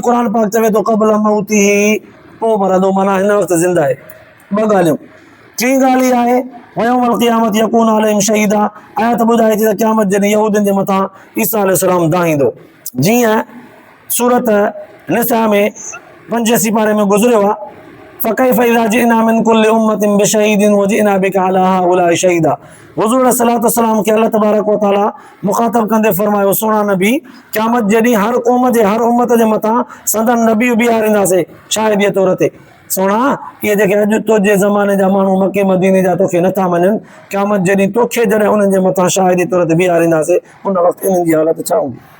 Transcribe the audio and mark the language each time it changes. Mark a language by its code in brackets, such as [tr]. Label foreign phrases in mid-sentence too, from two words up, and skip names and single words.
[sd] क़ुर पाक चवे थो क़ब्ल मौती, पोइ मरंदो, माना हिन वक़्तु ज़िंदा आहे। ॿ ॻाल्हियूं। टी ॻाल्हि इहा आहे [ar] ويوم القيامة يكون عليهم شهيدا, [sd] आयत ॿुधाए थी त क़यामत जॾहिं यहूदियुनि जे मथां ईसा अलैहिस्सलाम दाहींदो। जीअं सूरत निसा में 85 पारे में गुज़रियो आहे, [ar] فكيف إذا جئنا من كل أمة بشهيد وجئنا بك على هؤلاء شهيدا. [sd] हुज़ूर [ar] صلى الله عليه وسلم [sd] खे अल्लाह तबारक व तआला मुख़ातब कंदे फरमायो, सुहिणा नबी, क़यामत जॾहिं हर क़ौम जे हर उम्मत जे मथां संदन नबी बीहारींदासीं शाहिदीअ तौर ते। सुहिणा, इहे जेके अॼु तुंहिंजे ज़माने जा माण्हू मके मदीने जा तोखे नथा मञनि, क़यामत जॾहिं तोखे जॾहिं उन्हनि जे मथां शाहिदी तौर ते बीहारींदासीं, उन वक़्तु इन्हनि जी हालत छा हूंदी।